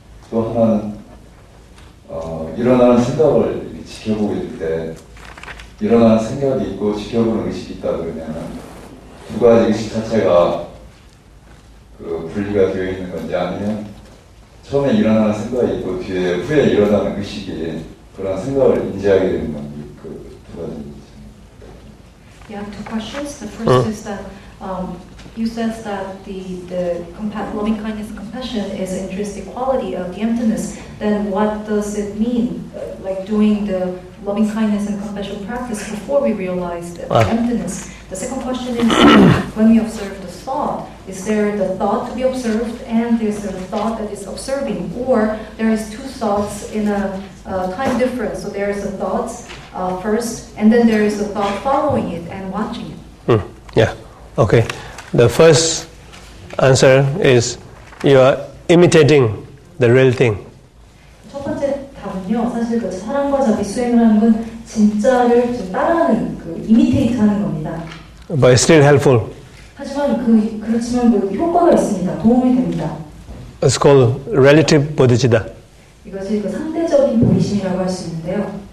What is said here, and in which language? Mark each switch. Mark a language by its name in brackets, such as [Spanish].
[Korean] 또 하나는 일어나는 생각을 이렇게 지켜보고 있을 때 일어나는 생각이 있고 지켜보는 의식이 있다 그러면 두 가지 의식 자체가 그 분리가 되어 있는 건지 아니면 처음에 일어나는 생각이 있고 후에 일어나는 의식이 그런 생각을 인지하게 되는 건지 그 두 가지. [English] You have two questions. The first is that you said that the loving kindness and compassion is an intrinsic quality of the emptiness. Then what does it mean, like doing the loving kindness and compassion practice before we realize the emptiness? The second question is, when we observe the thought, is there the thought to be observed and there's the thought that is observing, or there is two thoughts in a time difference? So there is a thought first, and then there is a thought following it and watching it. Yeah. Okay. The first answer is you are imitating the real thing. [Korean] 첫 번째 답은요, 사실 그 사랑과 자비 수행을 하는 건 진짜를 좀 따라하는 그 이미테이트하는 겁니다. [English] But it's still helpful. [Korean] 하지만 그렇지만 그 효과가 있습니다. 도움이 됩니다. [English] It's called relative bodhicitta. [Korean] 이것이 그 상대적인 보이심이라고 할 수 있는데요.